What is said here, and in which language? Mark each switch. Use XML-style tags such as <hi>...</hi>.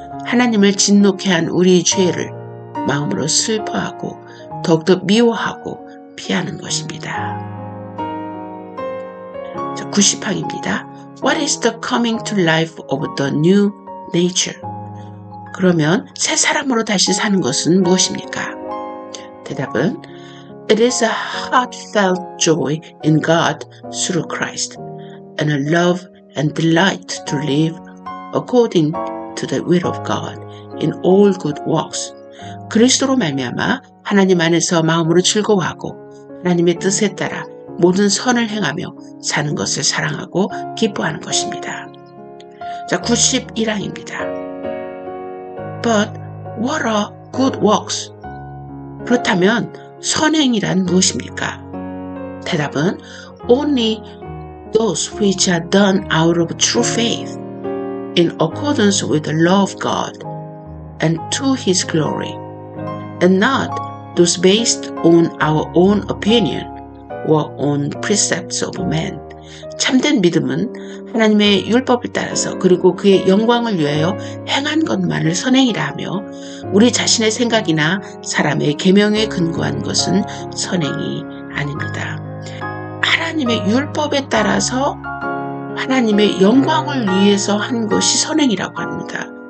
<ko>하나님을 진노케 한 우리의 죄를 마음으로 슬퍼하고 더욱더 미워하고 피하는 것입니다. 90항입니다.</ko> <en>What is the coming to life of the new nature?</en> <ko>그러면 새 사람으로 다시 사는 것은 무엇입니까? 대답은</ko> <en>It is a heartfelt joy in God through Christ, and a love and delight to live according to the will of God in all good works.</en> <ko>그리스도로 말미암아 하나님 안에서 마음으로 즐거워하고 하나님의 뜻에 따라 모든 선을 행하며 사는 것을 사랑하고 기뻐하는 것입니다. 자, 91항입니다.</ko> <en>But what are good works?</en> <ko>그렇다면 선행이란 무엇입니까? 대답은</ko> <en>Only those which are done out of true faith, in accordance with the law of God, and to His glory, and not those based on our own opinion or on precepts of man.</en> <ko>참된 믿음은 하나님의 율법을 따라서 그리고 그의 영광을 위하여 행한 것만을 선행이라 하며 우리 자신의 생각이나 사람의 계명에 근거한 것은 선행이 아닙니다. 하나님의 율법에 따라서 하나님의 영광을 위해서 한 것이 선행이라고 합니다.</ko>